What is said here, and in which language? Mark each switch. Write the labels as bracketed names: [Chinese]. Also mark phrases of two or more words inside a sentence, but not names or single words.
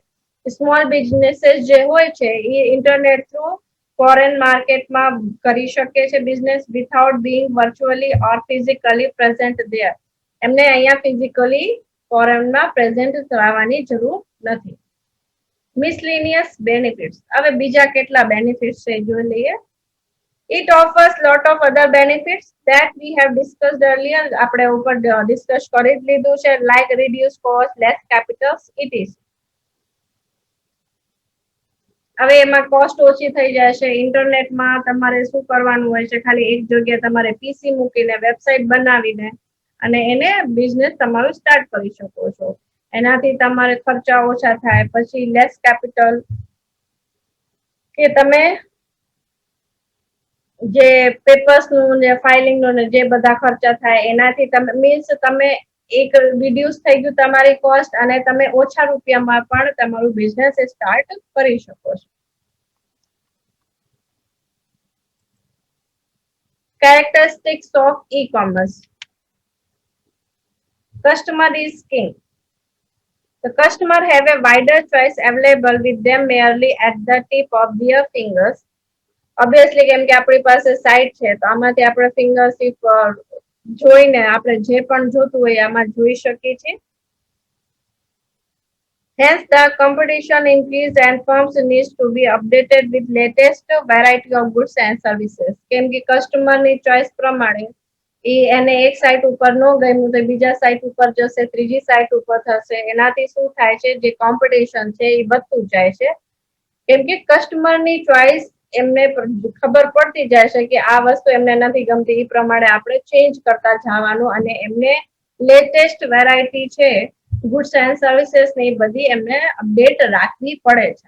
[English] small businesses [Gujarati] જે હોય છે એ [English] internet through foreign marketમાં [Gujarati] કરી શકે છે [English] business without being virtually or physically present there. [Gujarati] એમને અહીંયા [English] physically foreignમાં present [Gujarati] થવાની જરૂર નથી. [English] miscellaneous benefits. [Gujarati] હવે બીજા કેટલા બેનિફિટ્સ છે જોઈ લઈએ. [English] It offers lot of other benefits that we have discussed earlier. [Gujarati] આપણે ઉપર ડિસ્કસ કરી જ લીધું છે, [English] like reduce cost, less capital, etc. [Gujarati] હવે એમાં કોસ્ટ ઓછી થઈ જાય છે. ઇન્ટરનેટમાં તમારે શું કરવાનું હોય છે, ખાલી એક જગ્યાએ તમારે પીસી મૂકીને વેબસાઇટ બનાવીને અને એને બિઝનેસ તમારું સ્ટાર્ટ કરી શકો છો. એનાથી તમારે ખર્ચા ઓછા થાય. પછી [English] less capital, [Gujarati] કે તમે જે પેપર્સ નું ને ફાઇલિંગ નું ને જે બધા ખર્ચા થાય એનાથી તમે મીન્સ તમે એક રિડ્યુસ થઈ ગયું તમારી કોસ્ટ અને તમે ઓછા રૂપિયામાં પણ તમારું [English] business start [Gujarati] કરી શકો છો. [English] Characteristics of e-commerce. Customer is king. The customer have a wider choice available with them merely at the tip of their fingers. [Gujarati] ઓબ્વિયસલી કેમ કે આપણી પાસે સાઇટ છે તો આમાંથી આપણે ફિંગરશિપ જોઈને આપણે જે પણ જોતું હોય આમાં જોઈ શકીએ છીએ. [English] Hence the competition increased and firms needs to be updated with latest variety of goods and services. [Gujarati] કેમ કે [English] customerની choice [Gujarati] પ્રમાણે એને એક સાઇટ ઉપર ન ગમ્યું તો બીજા સાઇટ ઉપર જશે, ત્રીજી સાઇટ ઉપર થશે. એનાથી શું થાય છે, જે કોમ્પિટિશન છે એ વધતું જાય છે. કેમ કે [English] customerની choice [Gujarati] એમને ખબર પડતી જાય છે કે આ વસ્તુ એમને નથી ગમતી, એ પ્રમાણે આપણે ચેન્જ કરતા જવાનું અને એમને [English] latest variety [Gujarati] છે [English] goods and services [Gujarati] ની બધી એમને અપડેટ રાખવી પડે છે.